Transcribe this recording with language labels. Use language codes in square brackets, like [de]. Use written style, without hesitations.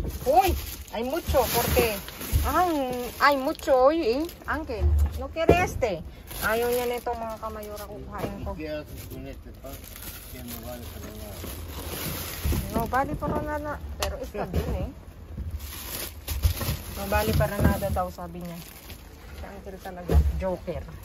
[es] Uy, hay mucho, porque hay mucho hoy, eh. Ángel, no quiere este. [tl] Ayaw niya nito mga kamayora, kukuhain ko. [es] ¿Qué haces con este pan? Que no vale para nada. No vale para nada, pero está bien, eh. No vale para nada [tl] daw, sabi niya. Si Ángel talaga, joker.